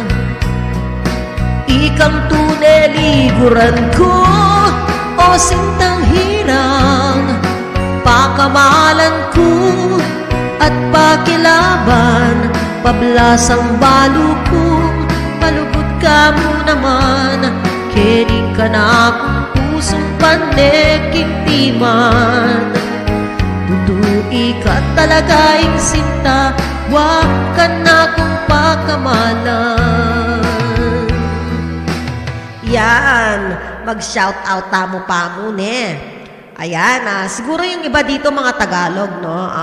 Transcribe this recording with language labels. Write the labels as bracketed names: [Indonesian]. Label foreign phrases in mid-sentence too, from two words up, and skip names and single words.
[Pampanga] Ikang tuneliguran ko, o sintang hirang, pakamalan ko at pakilaban, pablasang balukod, malugod ka mo naman. Kening ka na kung pusong pandeking timan. Tutui ka talaga'y sinta, wag ka na kung pakamalan. Yan, mag-shoutout tamo pa mo ne. [Filipino] Ayan, siguro yung iba dito mga Tagalog, no?